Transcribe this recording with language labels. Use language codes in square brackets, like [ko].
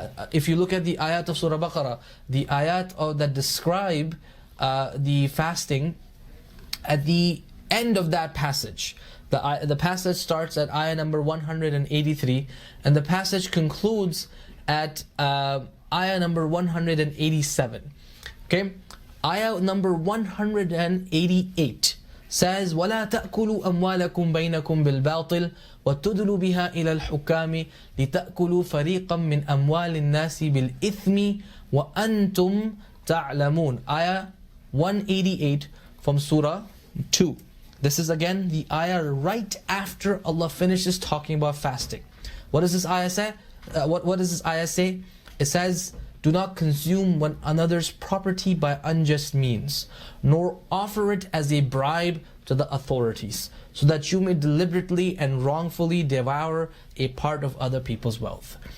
[en] If you look at the ayat of Surah Baqarah, the ayat that describe the fasting, at the end of that passage, the passage starts at ayah number 183, and the passage concludes at ayah number 187. Okay, ayah number 188 says, [ar] وَلَا تَأْكُلُوا أَمْوَالَكُمْ بَيْنَكُمْ بِالْبَاطِلِ وَتُدْلُوا بِهَا إِلَى الْحُكَّامِ لِتَأْكُلُوا فَرِيقًا مِنْ أَمْوَالِ النَّاسِ بِالْإِثْمِ وَأَنْتُمْ تَعْلَمُونَ. [en] Ayah 188 from Surah 2. This is again the ayah right after Allah finishes talking about fasting. What does this ayah say? What does this ayah say? It says, do not consume one another's property by unjust means, nor offer it as a bribe to the authorities, so that you may deliberately and wrongfully devour a part of other people's wealth.